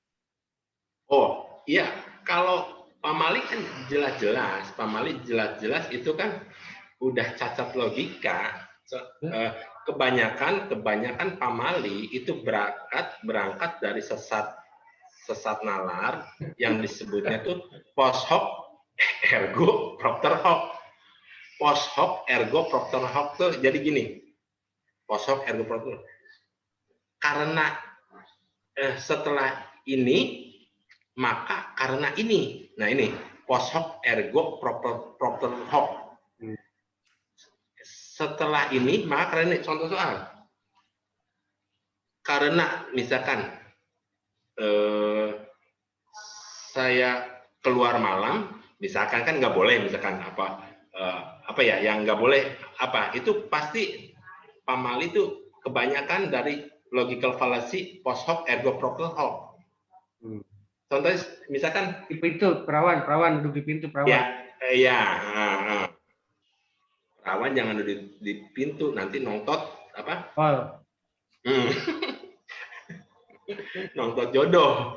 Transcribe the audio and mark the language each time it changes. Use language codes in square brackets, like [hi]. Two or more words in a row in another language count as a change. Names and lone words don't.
[id] Oh iya, kalau pamali kan jelas-jelas, pamali jelas-jelas itu kan udah cacat logika. Kebanyakan pamali itu berangkat dari sesat nalar yang disebutnya tuh [la] post hoc ergo propter hoc. Post hoc ergo propter hoc [id] tuh jadi gini. [la] Post hoc ergo propter. [id] Karena setelah ini maka karena ini. Nah, ini [la] post hoc ergo propter hoc. [id] Setelah ini maka karena ini. Contoh soal. Karena misalkan saya keluar malam, misalkan kan nggak boleh, misalkan apa ya yang nggak boleh apa itu pasti pamali itu kebanyakan dari [en] logical fallacy, [la] post hoc, ergo propter hoc. [id] Contohnya misalkan di pintu perawan duduk di pintu perawan. Ya, perawan jangan duduk di pintu, nanti nongtot apa? Nongtot jodoh.